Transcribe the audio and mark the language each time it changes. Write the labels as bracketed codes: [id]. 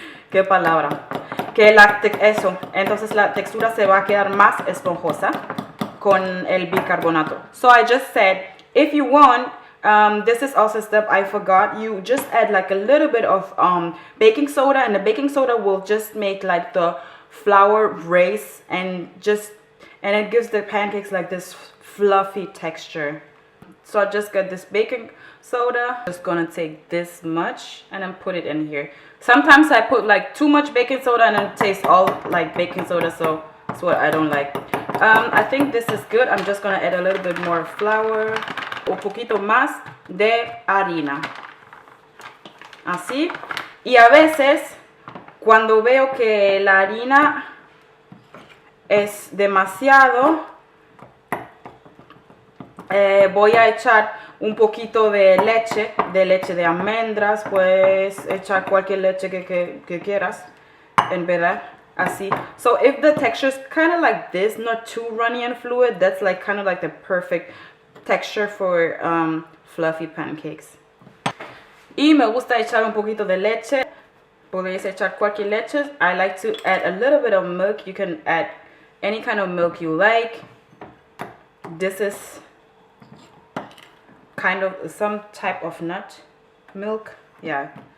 [es] ¿Qué palabra? Eso. Entonces la textura se va a quedar más esponjosa con el bicarbonato. [en] So I just said If you want, this is also a step I forgot, you just add like a little bit of baking soda, and the baking soda will just make like the flour raise and it gives the pancakes like this fluffy texture. So I just got this baking soda. Just gonna take this much and then put it in here. Sometimes I put like too much baking soda and then it tastes all like baking soda, so that's what I don't like. I think this is good. I'm just gonna add a little bit more flour, [es] un poquito más de harina, así. Y a veces cuando veo que la harina es demasiado, voy a echar un poquito de leche de almendras. Puedes echar cualquier leche que quieras, en verdad, así. [en] So if the texture is kind of like this, not too runny and fluid, that's like kind of like the perfect texture for fluffy pancakes. [es] Y me gusta echar un poquito de leche. Podéis echar cualquier leche. [en] I like to add a little bit of milk. You can add any kind of milk you like. This is kind of some type of nut milk, yeah.